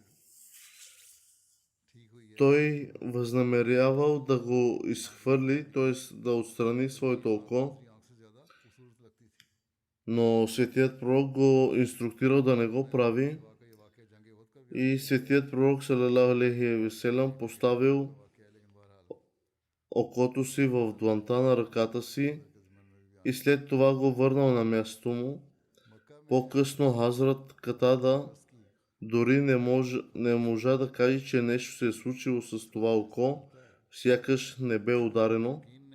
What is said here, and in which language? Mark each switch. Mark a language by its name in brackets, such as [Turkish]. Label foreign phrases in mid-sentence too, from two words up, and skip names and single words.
[Bulgarian] Той възнамерявал да го изхвърли, т.е. да отстрани своето око, но светият пророк го инструктирал да не го прави и светият пророк [Arabic] صلى الله عليه وسلم [Bulgarian] поставил окото си в дланта на ръката си и след това го върнал на мястото му. По-късно Хазрат Катада дори не можа да каже, че нещо се е случило с това око, сякаш не бе ударено.